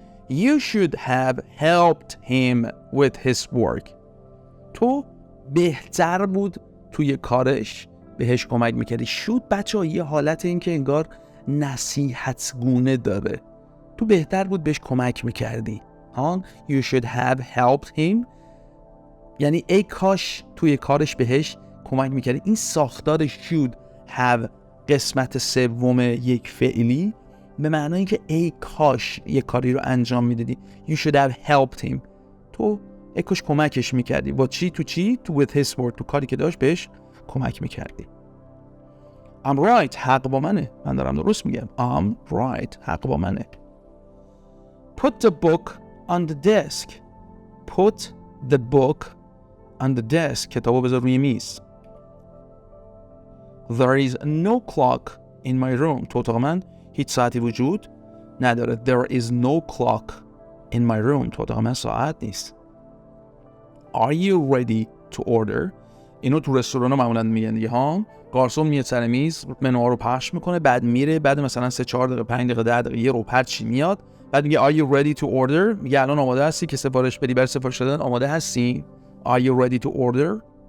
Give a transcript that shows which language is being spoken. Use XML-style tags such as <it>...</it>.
<en>You should have helped him with his work.</en> <fa>تو بهتر بود توی کارش بهش کمک میکردی. should بچه یه حالت این که انگار نصیحت گونه داره، تو بهتر بود بهش کمک میکردی.</fa> <en>you should have helped him</en> <fa>یعنی ای کاش توی کارش بهش کمک میکردی. این ساختار should have قسمت سوم یک فعلی به معنای اینکه ای کاش یک کاری رو انجام میدادی.</fa> <en>you should have helped him</en> <fa>تو ای کاش کمکش میکردی. با چی؟ تو چی؟ تو</fa> <en>with his word</en> <fa>تو کاری که داشت بهش کمک میکردی.</fa> <en>I'm right</en> <fa>حق با منه، من دارم درست میگم. I'm right حق با منه.</fa> <en>put the book on the desk put the book on the desk</en> <fa>کتابو بذار روی میز.</fa> <en>there is no clock in my room</en> <fa>تو اتاق من هیچ ساعتی وجود نداره.</fa> <en>there is no clock in my room</en> <fa>تو اتاق من ساعت نیست.</fa> <en>are you ready to order</en> <fa>اینو تو رستوران ها معمولا میگن دیگه ها. گارسون میاد سر میز منوها رو پخش میکنه، بعد میره، بعد مثلا 3-4 دقیقه 5 دقیقه 10 دقیقه یه رو هر چی میاد، بعد میگه</fa> <en>are you ready to order</en> <fa>میگه الان آماده هستی که سفارش بدی؟ برای سفارش دادن آماده هستی؟ are you ready to order.</fa>